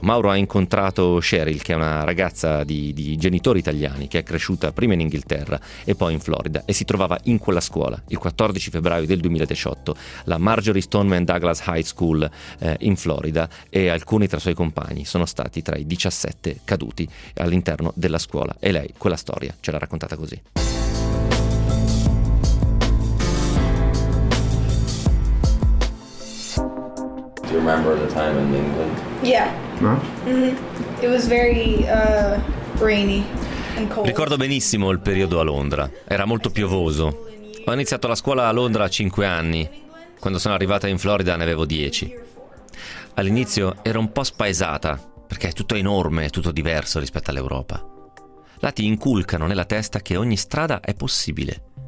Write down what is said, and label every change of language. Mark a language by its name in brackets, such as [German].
[Italian] Mauro ha incontrato Cheryl, che è una ragazza di genitori italiani, che è cresciuta prima in Inghilterra e poi in Florida e si trovava in quella scuola il 14 febbraio del 2018, la Marjorie Stoneman Douglas High School in Florida, e alcuni tra i suoi compagni sono stati tra i 17 caduti all'interno della scuola, e lei quella storia ce l'ha raccontata così. [English] Do you remember the time in England? Yeah. No? Mm-hmm. It was very rainy and cold. [Italian] Ricordo benissimo il periodo a Londra. Era molto piovoso. Ho iniziato la scuola a Londra a 5 anni. Quando sono arrivata in Florida ne avevo 10. All'inizio ero un po' spaesata, perché è tutto enorme, è tutto diverso rispetto all'Europa. Là ti inculcano nella testa che ogni strada è possibile.